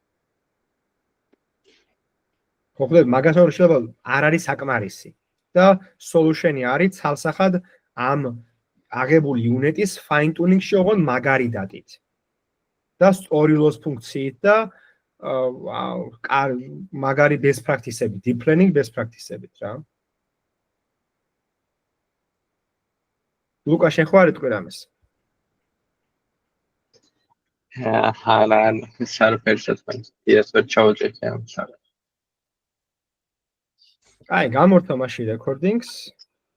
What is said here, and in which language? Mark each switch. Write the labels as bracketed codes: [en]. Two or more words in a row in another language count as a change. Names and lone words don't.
[ka] ხო ხდება მაგას არ შეიძლება არ არის საკმარისი და solution-ი არის ცალსახად ამ აღებული unit-ის [en] fine tuning-ში [ka] ოღონდ მაგარი დატით და სწორი loss ფუნქციით და მაგარი [en] best practice-ები, deep learning best practice-ებით [ka] რა. ლუკა შენ ხო არ იტყვი რამეს? არა, საერთოდ ის ვერ ჩავჭერე ამ საერთოდ. აი, გამორთა მაშინ recordings.